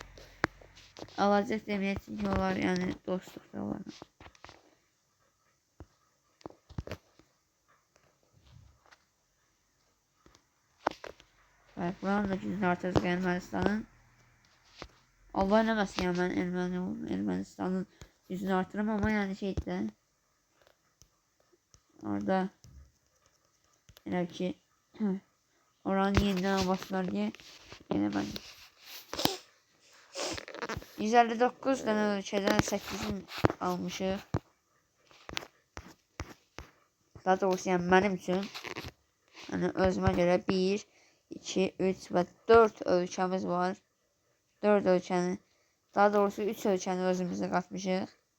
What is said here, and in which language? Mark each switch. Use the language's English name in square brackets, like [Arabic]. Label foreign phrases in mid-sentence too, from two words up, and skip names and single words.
[Azerbaijani] Alacaq deməyək ki, onlar yəni dostluqda olarlar. Və buranın da gücünü artıracaq Ermənistanın. Allah eləməsin, yəni mən Ermənistanın gücünü artırım [Turkish] ama yani [Azerbaijani] şeyde orada elə ki oranı yenidən almasınlar [Turkish] diye yine ben 159 tane [Azerbaijani] ölkədən 8'in almışıq. [Turkish] Daha doğrusu yani benim için yani özüme göre 1, 2, 3 ve 4 ölkəmiz var. [Azerbaijani] 4 ölkəni, daha doğrusu 3 ölkəni özümüzə qatmışıq.